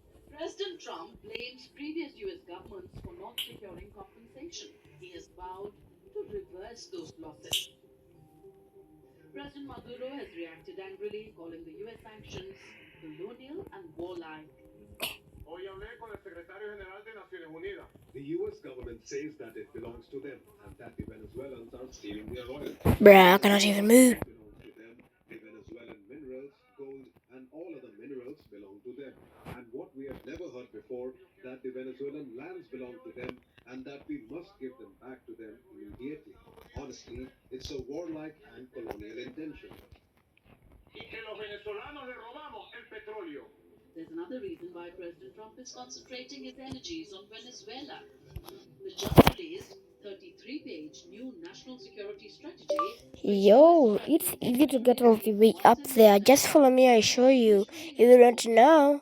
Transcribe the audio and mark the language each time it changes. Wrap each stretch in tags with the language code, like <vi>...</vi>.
<en>President Trump blames previous US governments for not securing compensation. He has vowed to reverse those losses. President Maduro has reacted angrily, calling the US sanctions colonial and warlike.</en> <es>Hoy hablé con el secretario general de Naciones Unidas.</es> <en>The US government says that it belongs to them and that the Venezuelans are stealing their oil. Bruh, I cannot even move. It belongs to them. The Venezuelan minerals, gold, and all other minerals belong to them. And what we have never heard before, that the Venezuelan lands belong to them and that we must give them back to them immediately. Honestly, it's a warlike and colonial intention.</en> <es>Y que los venezolanos le robamos el petróleo.</es> <en>There's another reason why President Trump is concentrating his energies on Venezuela. The just released 33-page new national security strategy. Yo, it's easy to get all the way up there. Just follow me, I show you. If you want to know.</en>